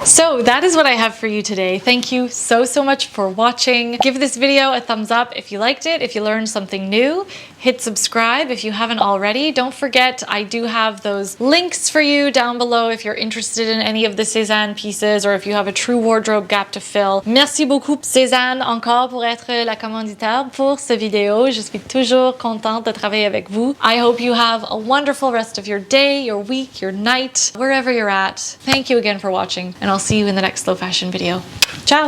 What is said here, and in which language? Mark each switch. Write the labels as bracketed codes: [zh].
[en] So that is what I have for you today. Thank you so much for watching. Give this video a thumbs up if you liked it, if you learned something new. Hit subscribe if you haven't already. Don't forget, I do have those links for you down below if you're interested in any of the Cézanne pieces or if you have a true wardrobe gap to fill. [fr] Merci beaucoup Cézanne encore pour être la commanditaire pour ce vidéo. Je suis toujours contente de travailler avec vous. [en] I hope you have a wonderful rest of your day, your week, your night, wherever you're at. Thank you again for watching, and I'll see you in the next slow fashion video. Ciao!